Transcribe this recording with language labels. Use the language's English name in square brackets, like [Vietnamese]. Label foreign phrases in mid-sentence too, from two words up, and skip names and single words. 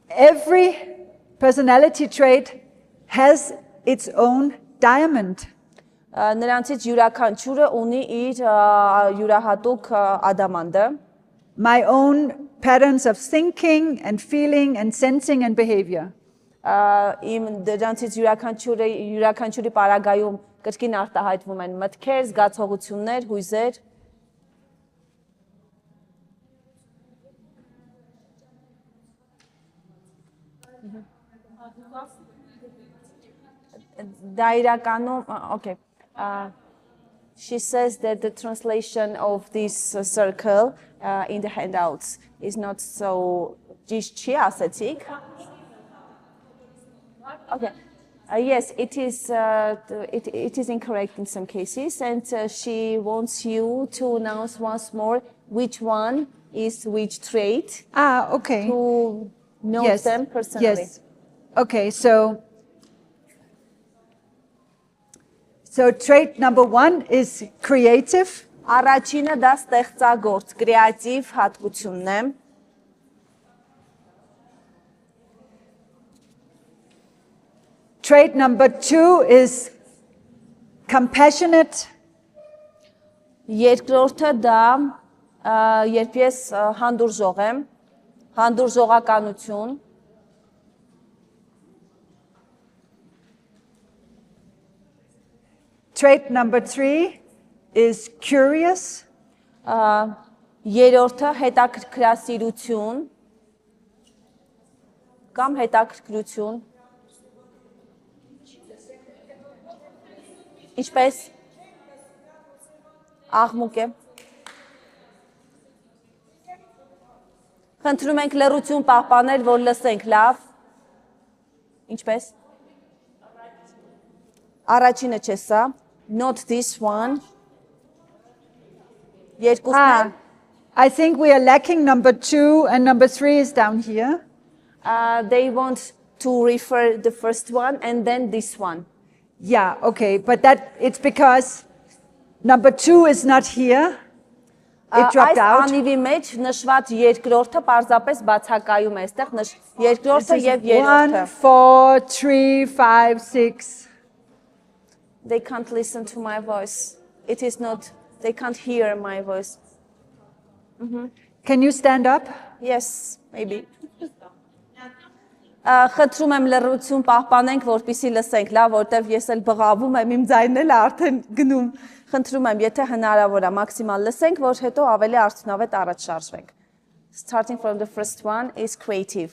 [English] every personality trait has its own diamond. [Armenian] Նրանցից յուրաքանչյուրը ունի իր յուրահատուկ ադամանդը, [English] My own patterns of thinking and feeling and sensing and behavior. [Armenian] իմ դրանցից յուրաքանչյուրի պարագայում կրկին արտահայտվում են մտքեր, զգացողություններ, հույզեր, դա իրականում, [English] okay. She says that the translation of this circle in the handouts is not so [Armenian] ճիշտ չի ասեցիք. [English] Okay. Yes, it is incorrect in some cases, and she wants you to announce once more which one is which trait. Okay. To know Yes. them personally. Yes. Okay, so trait number 1 is creative. [Armenian] Առաջինը դա ստեղծագործ, կրեատիվ հատկությունն է։ [English] Trait number 2 is compassionate. [Armenian] Երկրորդը դա երբ ես հանդուրժող եմ, հանդուրժողականություն։ [English] Trait number 3 is curious. [Armenian] Երրորդը հետաքրքրասիրություն կամ հետաքրքրություն։ Ինչպես աղմուկ է։ Խնդրում ենք լռություն պահպանել, որ լսենք լավ։ Ինչպես։ Առաջինը չէ սա, [English] not this one։ [Armenian] Երկուսն [English] I think we are lacking number 2 and number 3 is down here. they want to refer the first one and then this one. Yeah, okay, but it's because number 2 is not here. It dropped out. [Armenian] Այս անիվի մեջ նշված երկրորդը պարզապես բացակայում է այստեղ, երկրորդը եւ երրորդը։ [English] 1, 4, 3, 5, 6. They can't listen to my voice. It is not, they can't hear my voice. Can you stand up? Yes, maybe. [Armenian] Խնդրում եմ լռություն պահպանենք, որպեսզի լսենք, լավ, որտեվ ես էլ բղավում եմ, իմ ձայնն էլ արդեն գնում։ Խնդրում եմ, եթե հնարավոր է, մաքսիմալ լսենք, որ հետո ավելի արդյունավետ առաջ շարժվենք։ [English] Starting from the first one is creative.